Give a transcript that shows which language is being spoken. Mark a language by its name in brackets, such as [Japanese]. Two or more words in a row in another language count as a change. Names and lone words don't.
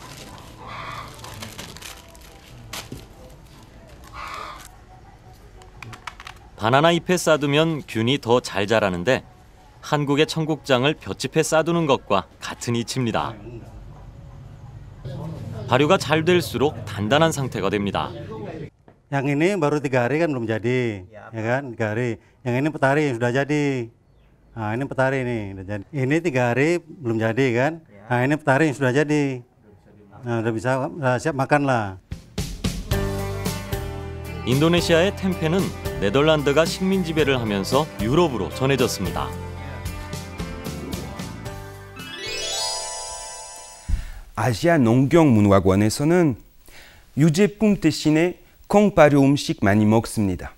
[Korean] 바나나 잎에 싸두면 균이 더 잘 자라는데 한국의 청국장을 볏짚에 싸두는 것과 같은 이치입니다. 발효가 잘 될수록 단단한 상태가 됩니다. [Indonesian] Yang ini baru 3 hari kan belum jadi, ya kan? 3 hari. Yang ini petari yang sudah jadi. Nah, ini petari nih, udah jadi. Ini 3 hari belum jadi kan? Nah, ini petari yang sudah jadi. Nah, udah bisa siap makan lah. [Korean] 인도네시아의 템페는 네덜란드가 식민 지배를 하면서 유럽으로 전해졌습니다. 아시아 농경문화관에서는 유제품 대신에 콩 발효 음식 많이 먹습니다.